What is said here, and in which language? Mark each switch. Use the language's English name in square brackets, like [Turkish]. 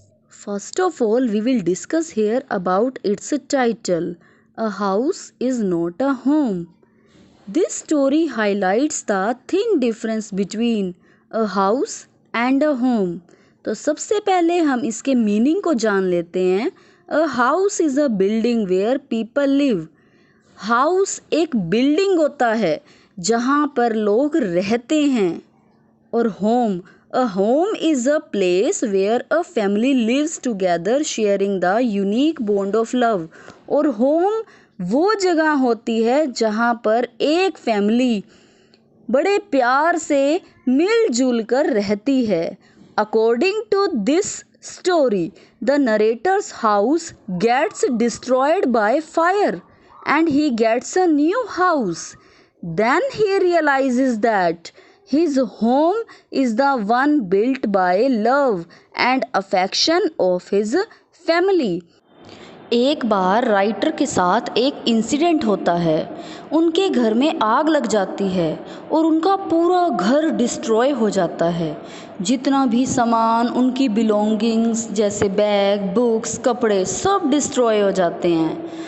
[English] First of all, we will discuss here about its title. A house is not a home. This story highlights the thin difference between a house and a home. [Hindi] तो सबसे पहले हम इसके meaning को जान लेते हैं. [English] A house is a building where people live. [Hindi] House एक बिल्डिंग होता है जहाँ पर लोग रहते हैं. और [English] a home is a place where a family lives together sharing the unique bond of love. [Hindi] और home वो जगह होती है जहाँ पर एक फैमिली बड़े प्यार से मिलजुल कर रहती है. [English] According to this story, the narrator's house gets destroyed by fire and he gets a new house. Then he realizes that his home is the one built by love and affection of his family. [Hindi] एक बार writer के साथ एक incident होता है. उनके घर में आग लग जाती है और उनका पूरा घर डिस्ट्रॉय हो जाता है. जितना भी सामान, उनकी बिलोंगिंग्स जैसे बैग, बुक्स, कपड़े सब डिस्ट्रॉय हो जाते हैं.